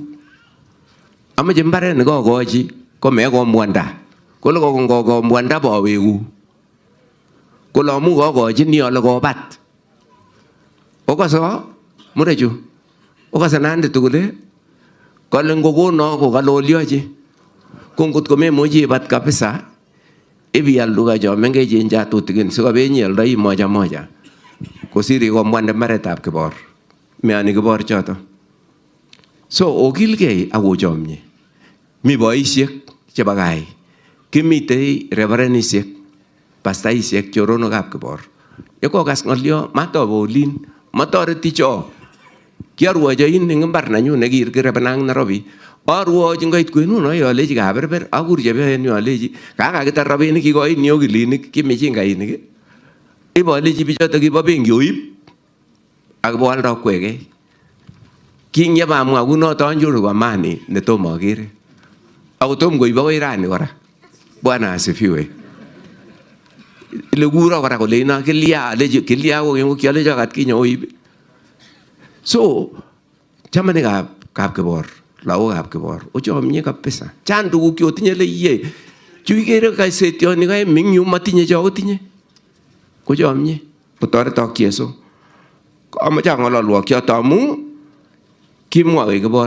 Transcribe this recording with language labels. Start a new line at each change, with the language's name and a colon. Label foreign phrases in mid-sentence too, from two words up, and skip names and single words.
Kalenjin: Amache mbaret nekokochi komekomwanda. Kole kokomwanda bawegu. Kole amu kokochini ale kobat. Okaso murechu. Okase nande tugule. Kole ngokono kokaloliochi. Kongot komemuchi ibat kabisa. Ibial duka cho mengechen cha tutikin sikobenyi aldoi moja moja. Kosiri komwande mbaretab Kibor. Meani Kibor choto. So okilgei akochomye. Mi boisiek chebo gai. Kimitei reverendisiek, pastaisiek, choronokab Kibor. Yekokas ng'olyo matobolin, matoreti cho. kiarwocho in eng imbar nanyu nekirkirebenang Nairobi. Arwochi ngoit kwenuno alechi kaberber akur chepyosenyu alechi kakakitar rabinik kikoin okilinik kimichingaini. Ibolechi bichoto kibo benki oib akiboaldo kwekei. Kingyepamwa kunoto anyoru amani netomo akere. Akotom koib akoi rani kora.
Swahili: Bwana asifiwe.
Kalenjin: Ile kuro kora kole ina kilia alechi kilia ko kialecho katkinye oib. So chamanikab Kibor, lagokab Kibor, ochomye kabisa. Chang tuguk chotinye le iye. Chuikere kaisetioni kae mingyu matinye chotinye. Kochomye kotoretok Jesu. Amache ang'ololwok choto amu kimwa Kibor.